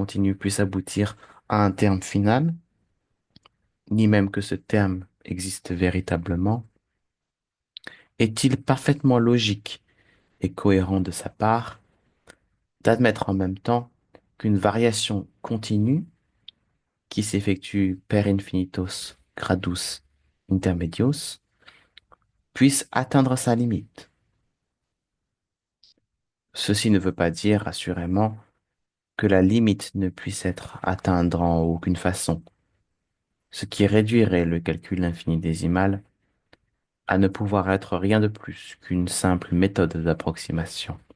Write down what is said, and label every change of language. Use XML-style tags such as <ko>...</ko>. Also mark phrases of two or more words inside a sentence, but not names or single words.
<fr>continu puisse aboutir à un terme final, ni même que ce terme existe véritablement, est-il parfaitement logique et cohérent de sa part d'admettre en même temps qu'une variation continue qui s'effectue</fr> <la>per infinitos gradus intermedios</la> <fr>puisse atteindre sa limite. Ceci ne veut pas dire, assurément, que la limite ne puisse être atteinte en aucune façon, ce qui réduirait le calcul infinitésimal à ne pouvoir être rien de plus qu'une simple méthode d'approximation.</fr>